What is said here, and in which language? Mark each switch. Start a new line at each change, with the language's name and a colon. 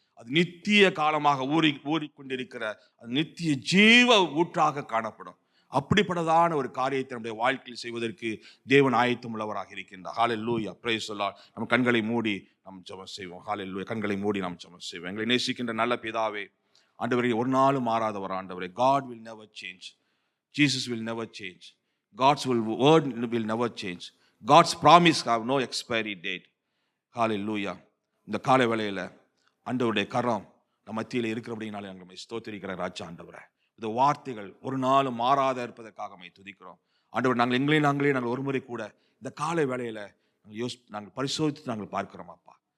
Tamil: அது நித்திய காலமாக ஊறிக்கொண்டிருக்கிற நித்திய ஜீவ ஊற்றாக காணப்படும். அப்படிப்பட்டதான ஒரு காரியத்தை நம்முடைய வாழ்க்கையில் செய்வதற்கு தேவன் ஆயத்தம் உள்ளவராக இருக்கின்றார். ஹல்லேலூயா,
English: Praise the Lord.
Tamil: நம்ம கண்களை மூடி நாம் ஜெபம் செய்வோம். ஹல்லேலூயா, கண்களை மூடி நாம் ஜெபம் செய்வோம். எங்களை நேசிக்கின்ற நல்ல பிதாவே, ஆண்டவரே, ஒரு நாளும் மாறாதவர் ஆண்டவரே.
English: God will never change. Jesus will never change. God's word will never change. God's promise have no expiry date. Hallelujah.
Tamil: இந்த காலை வேளையில ஆண்டவருடைய கரம் நம்ம மத்தியில் இருக்கிறபடினாலே நம்மை ஸ்தோத்திரிக்கிற ராஜா ஆண்டவரே. இந்த வார்த்தைகள் ஒரு நாளும் மாறாத இருப்பதற்காக நம்மை துதிக்கிறோம் ஆண்டவர். நாங்கள் ஒரு முறை கூட இந்த காலை வேளையில நாங்கள் பரிசோதித்து நாங்கள் பார்க்கிறோம் அப்பா.